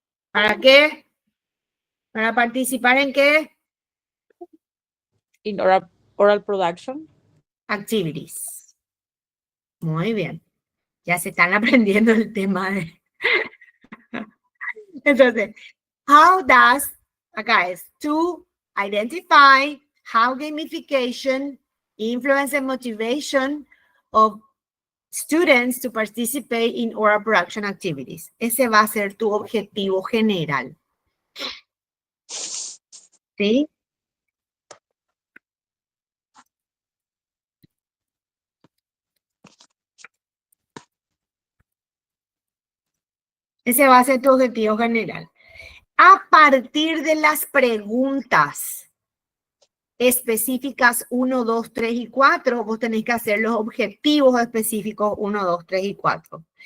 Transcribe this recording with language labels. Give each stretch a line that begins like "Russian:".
Spanish: ¿Para qué? ¿Para participar en qué?
English: In oral production.
Spanish: Activities. Muy bien. Ya se están aprendiendo el tema de...
English: Entonces, how does,
Spanish: acá es,
English: to identify how gamification influence and motivation of students to participate in oral production activities.
Spanish: Ese va a ser tu objetivo general. ¿Sí? Ese va a ser tu objetivo general. A partir de las preguntas específicas 1, 2, 3 y 4, vos tenés que hacer los objetivos específicos 1, 2, 3 y 4.